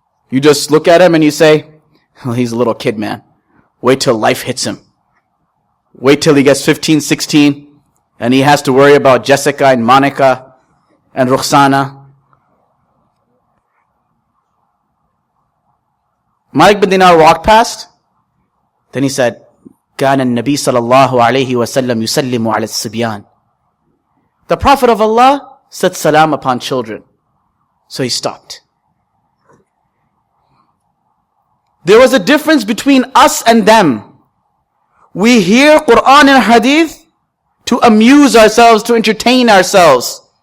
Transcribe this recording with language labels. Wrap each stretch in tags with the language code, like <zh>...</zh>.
<en>You just look at him and you say, well, he's a little kid, man. Wait till life hits him. Wait till he gets 15, 16, and he has to worry about Jessica and Monica and Rukhsana. Malik bin Dinar walked past. Then he said,</en> <ar>كان النبي صلى الله عليه وسلم يسلم على الصبيان.</ar> <en>The Prophet of Allah said salam upon children. So he stopped. There was a difference between us and them. We hear Quran and Hadith to amuse ourselves, to entertain ourselves.</en>